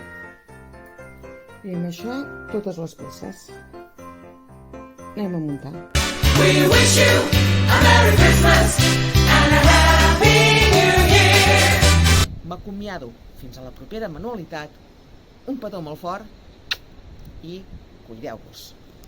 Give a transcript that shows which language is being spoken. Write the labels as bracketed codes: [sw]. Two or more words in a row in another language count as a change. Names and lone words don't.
[ca] I amb això totes les peces. Anem a muntar. [en] We wish you a Merry Christmas and a Happy New Year. [ca] M'acomiado fins a la propera manualitat. Un petó molt fort i cuideu-vos.